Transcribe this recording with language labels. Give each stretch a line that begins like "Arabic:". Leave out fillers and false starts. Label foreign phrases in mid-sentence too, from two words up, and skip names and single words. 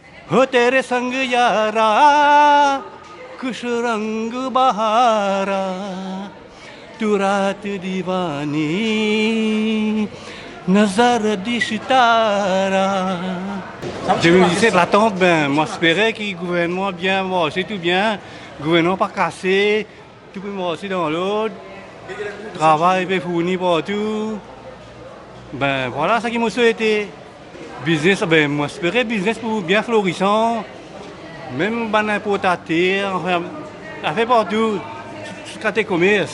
Hindi: हो तेरे संग यारा कुछ रंग बहारा तू रात दीवानी नजर दिशतारा 2017,
French: l'attente, moi j'espérais que le gouvernement bien, bon, c'est tout bien, le gouvernement pas cassé, tout peut marcher dans l'autre, travail peut fournir partout. Ben voilà ce qui m'a souhaité. Business, ben moi j'espérais business pour bien florissant, même ban importateur, enfin, ça fait partout, tout commerce.